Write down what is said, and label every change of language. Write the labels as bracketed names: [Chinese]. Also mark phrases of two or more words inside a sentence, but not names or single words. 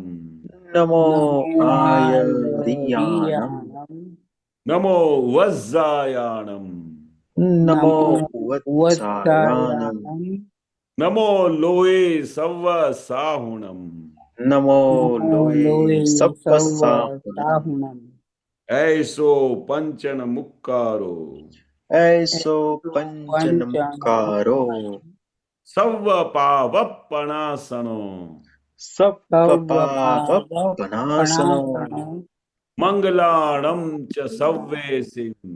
[Prakrit languages] નમો આયરિયાણમ, નમો વજ્જાયાણમ, નમો વત્સાયાણમ, નમો લોએ સવ્વ સાહુણમ, નમો લોએ સપ્પસાહુણમ, ऐसो पंचन मुक्कारो, ऐसो पंचन मुक्कारो, सव्व पावप्पणासनो, सप्पपावप्पनासनो, मंगलाणं च सव्वेसिं,